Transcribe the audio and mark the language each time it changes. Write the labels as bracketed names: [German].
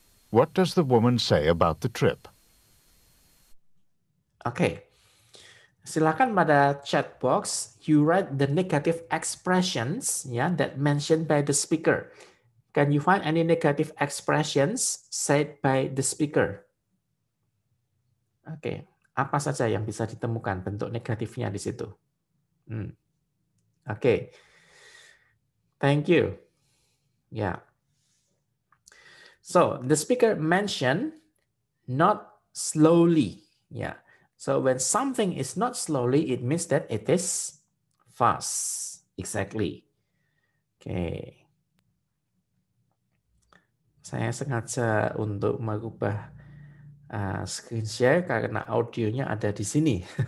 [English] What does the woman say about the trip? Oke, [Indonesian] silakan pada [English] chat box you write the negative expressions that mentioned by the speaker. Can you find any negative expressions said by the speaker? [Indonesian] Oke, apa saja yang bisa ditemukan bentuk negatifnya di situ? [English] Oke, thank you. Yeah. So the speaker mentioned not slowly. Yeah. So when something is not slowly, it means that it is fast. Exactly. Oke. [Indonesian] Saya sengaja untuk merubah screen share karena audionya ada di sini.